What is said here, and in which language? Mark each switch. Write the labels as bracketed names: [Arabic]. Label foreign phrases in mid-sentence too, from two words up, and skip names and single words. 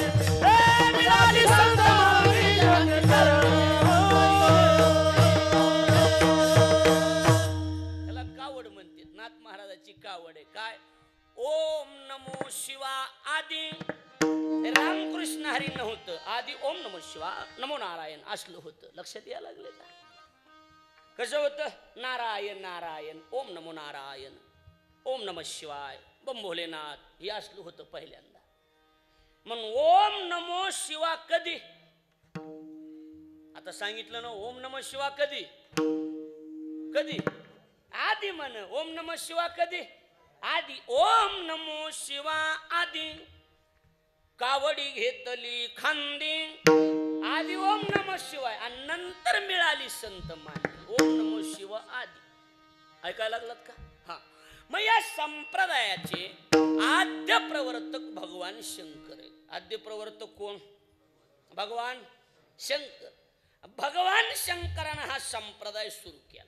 [Marathi] मिळाली संत मंदिराचे चरण. त्याला कावड म्हणते. नाथ महाराजाची कावड आहे. काय? [Sanskrit] ओम नमो शिवा [Marathi] आदी. रामकृष्ण हरी नव्हतं, आधी [Sanskrit] ओम नमो शिवा नमो नारायण [Marathi] असलं होतं. लक्षात यायला लागले का? कसं होतं? [Sanskrit] नारायण नारायण, ओम नमो नारायण, ओम नमः शिवाय, [Marathi] बम भोलेनाथ, हे असलं होतं पहिल्यांदा. म्हणून [Sanskrit] ओम नमो शिवा [Marathi] कधी? आता सांगितलं ना, [Sanskrit] ओम नमः शिवा [Marathi] कधी? कधी? आधी म्हण. [Sanskrit] ओम नमः शिवा [Marathi] कधी? आधी. [Sanskrit] ओम नमो शिवा [Marathi] आधी. कावडी घेतली खांदी. आधी [Sanskrit] ओम नमः शिवाय [Marathi] आणि नंतर मिळाली संत मांदी. [Sanskrit] ओम नमो शिव [Marathi] आधी. ऐकायला लागलात का? हा. मग या संप्रदायाचे आद्य प्रवर्तक भगवान शंकर आहेत. आद्य प्रवर्तक कोण? भगवान शंकर. भगवान शंकरानं हा संप्रदाय सुरू केला.